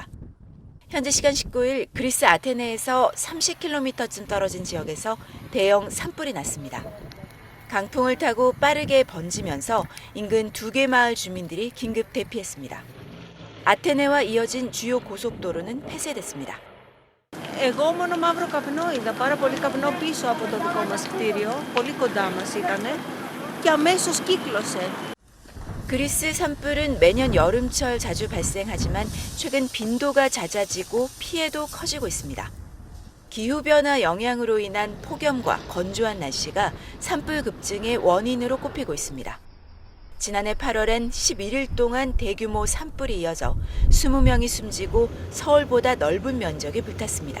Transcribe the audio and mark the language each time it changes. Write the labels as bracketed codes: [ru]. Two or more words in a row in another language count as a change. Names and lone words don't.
[ko] 현지 시간 19일 그리스 아테네에서 30km쯤 떨어진 지역에서 대형 산불이 났습니다. 강풍을 타고 빠르게 번지면서 인근 2개 마을 주민들이 긴급 대피했습니다. 아테네와 이어진 주요 고속도로는 폐쇄됐습니다. [el] Εγώ μόνο μαύρο καπνό είδα, πάρα πολύ καπνό πίσω από το δικό μας κτίριο, πολύ κοντά μας ήτανε και αμέσως κύκλωσε. [ko] 그리스 산불은 매년 여름철 자주 발생하지만 최근 빈도가 잦아지고 피해도 커지고 있습니다. 기후변화 영향으로 인한 폭염과 건조한 날씨가 산불 급증의 원인으로 꼽히고 있습니다. 지난해 8월엔 11일 동안 대규모 산불이 이어져 20명이 숨지고 서울보다 넓은 면적이 불탔습니다.